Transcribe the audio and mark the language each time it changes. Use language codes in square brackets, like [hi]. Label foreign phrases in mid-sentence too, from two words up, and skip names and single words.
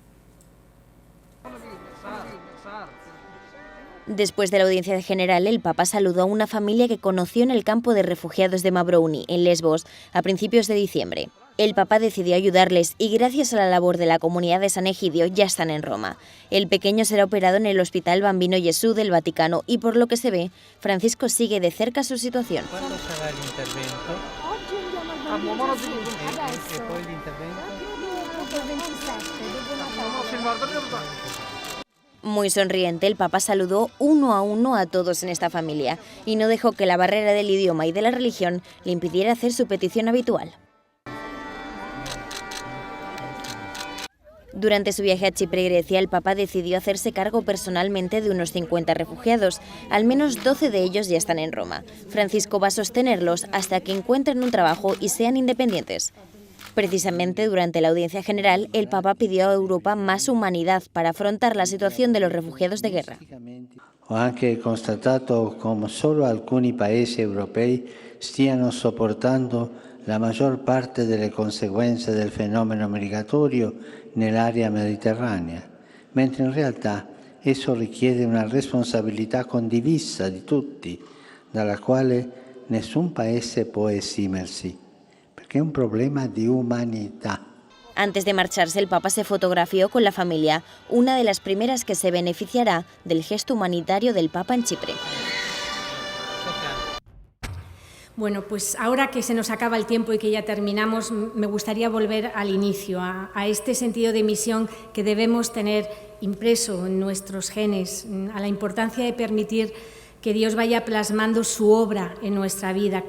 [es] Después de la audiencia general, el Papa saludó a una familia que conoció en el campo de refugiados de Mavrouni, en Lesbos, a principios de diciembre. El Papa decidió ayudarles y gracias a la labor de la comunidad de San Egidio ya están en Roma. El pequeño será operado en el Hospital Bambino Gesù del Vaticano y por lo que se ve, Francisco sigue de cerca su situación. ¿Cuándo será el intervento? ¿Y [it] poi l'intervento? [es] Muy sonriente, el Papa saludó uno a uno a todos en esta familia y no dejó que la barrera del idioma y de la religión le impidiera hacer su petición habitual. Durante su viaje a Chipre y Grecia, el Papa decidió hacerse cargo personalmente de unos 50 refugiados. Al menos 12 de ellos ya están en Roma. Francisco va a sostenerlos hasta que encuentren un trabajo y sean independientes. Precisamente durante la audiencia general, el Papa pidió a Europa más humanidad para afrontar la situación de los refugiados de guerra. [it] Ho anche constatato come solo alcuni paesi europei stiano sopportando la maggior parte delle conseguenze del fenomeno migratorio nell'area mediterranea, mentre in realtà esso richiede una responsabilità condivisa di tutti, dalla quale nessun paese può esimersi, perché è un problema di umanità. [es] Antes de marcharse, el Papa se fotografió con la familia, una de las primeras que se beneficiará del gesto humanitario del Papa en Chipre. Bueno, pues ahora que se nos acaba el tiempo y que ya terminamos, me gustaría volver al inicio, a este sentido de misión que debemos tener impreso en nuestros genes, a la importancia de permitir que Dios vaya plasmando su obra en nuestra vida.